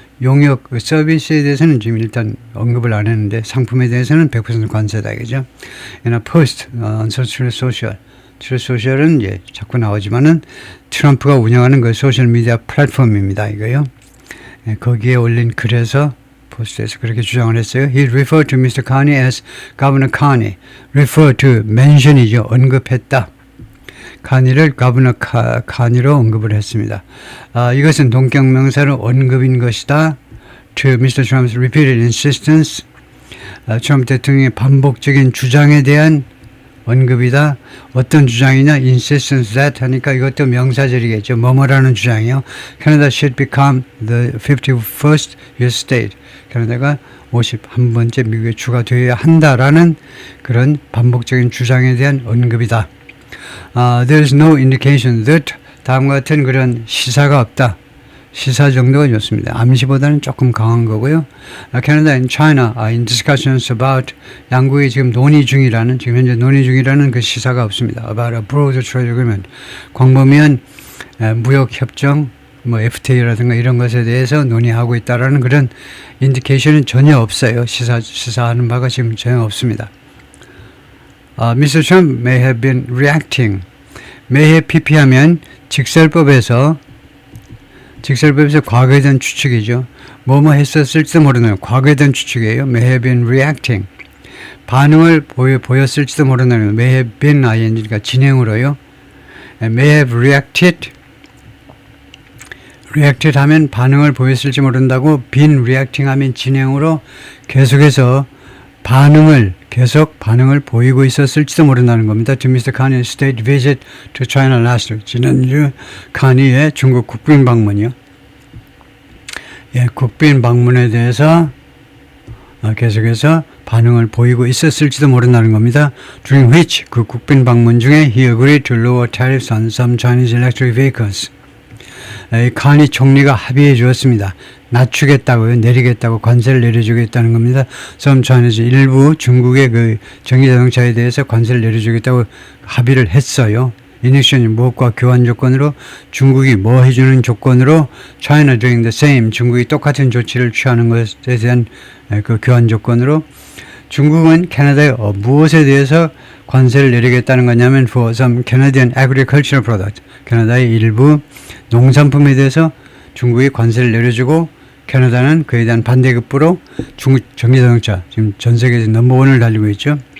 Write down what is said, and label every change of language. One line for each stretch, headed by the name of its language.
Korean: 용역 서비스에 대해서는 지금 일단 언급을 안 했는데 상품에 대해서는 100% 관세다 그죠?
English: in a post on social.
Korean: 소셜은 자꾸 나오지만은 트럼프가 운영하는 그 소셜 미디어 플랫폼입니다. 이거요. 거기에 올린 글에서 포스트에서 그렇게 주장을 했어요.
English: He referred to Mr. Carney as Governor Carney. Refer to mention이죠.
Korean: 언급했다. 카니를 Governor Carney로 언급을 했습니다. 이것은 동격명사로 언급인 것이다.
English: To Mr. Trump's repeated insistence.
Korean: 트럼프 대통령의 반복적인 주장에 대한 언급이다. 어떤 주장이냐?
English: insistence that
Korean: 하니까 이것도 명사절이겠죠. 뭐뭐라는 주장이요.
English: Canada should become the 51st US state.
Korean: 캐나다가 51번째 미국의 주가 되어야 한다라는 그런 반복적인 주장에 대한 언급이다.
English: There is no indication that
Korean: 다음과 같은 그런 시사가 없다. 시사 정도가 좋습니다. 암시보다는 조금 강한 거고요.
English: Canada and China are in discussions about
Korean: 양국이 지금 지금 현재 논의 중이라는 그 시사가 없습니다.
English: About a broad trade agreement.
Korean: 광범위한 무역 협정, 뭐 FTA라든가 이런 것에 대해서 논의하고 있다라는 그런 인디케이션은 전혀 없어요. 시사하는 바가 지금 전혀 없습니다.
English: Mr. Trump may have been reacting. may have PP
Korean: 하면 직설법에서 과거에 대한 추측이죠. 뭐뭐 했었을지도 모르는 과거에 대한 추측이에요.
English: may have been reacting.
Korean: 반응을 보였을지도 모르는
English: may have been ing
Korean: 니까 진행으로요.
English: may have reacted
Korean: 하면 반응을 보였을지 모른다고
English: been reacting
Korean: 하면 진행으로 계속해서 계속 반응을 보이고 있었을지도 모른다는 겁니다.
English: To Mr. Khan's state visit to China last week.
Korean: 지난주 카니의 중국 국빈 방문이요. 국빈 방문에 대해서 계속해서 반응을 보이고 있었을지도 모른다는 겁니다.
English: During which
Korean: 그 국빈 방문 중에
English: he agreed to lower tariffs on some Chinese electric vehicles.
Korean: 카니 총리가 합의해 주었습니다. 낮추겠다고요. 내리겠다고 관세를 내려주겠다는 겁니다.
English: Some Chinese
Korean: 일부 중국의 그 전기자동차에 대해서 관세를 내려주겠다고 합의를 했어요.
English: In exchange
Korean: 무엇과 교환 조건으로 중국이 뭐 해주는 조건으로
English: China doing the same
Korean: 중국이 똑같은 조치를 취하는 것에 대한 그 교환 조건으로 중국은 캐나다에 무엇에 대해서 관세를 내리겠다는 거냐면
English: for some Canadian agricultural product
Korean: 캐나다의 일부 농산품에 대해서 중국이 관세를 내려주고 캐나다는 그에 대한 반대급부로 중국 전기자동차 지금 전 세계에서 넘버원을 달리고 있죠.